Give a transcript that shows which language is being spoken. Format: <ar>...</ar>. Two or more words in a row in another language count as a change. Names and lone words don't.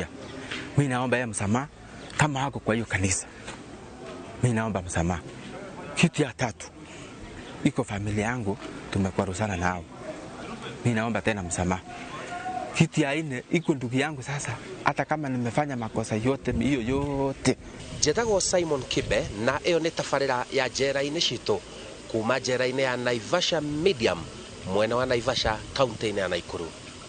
<sw>Mimi naomba yeye msamaha kama hako kwa hiyo kanisa. Mimi naomba msamaha. Kitu ya tatu, iko familia yangu tumekwaruzana nao. Mimi naomba tena msamaha. Kitu ya 4, iko ndugu yangu sasa, hata kama nimefanya makosa yote hiyo yote.</sw> <ki>Njetago Simon Kibe, na eo nĩ tabarĩra ya njera-inĩ citũ kuma njera-inĩ ya Naivasha Medium mwena wa Naivasha, kaunti-inĩ ya Naikuru.</ki>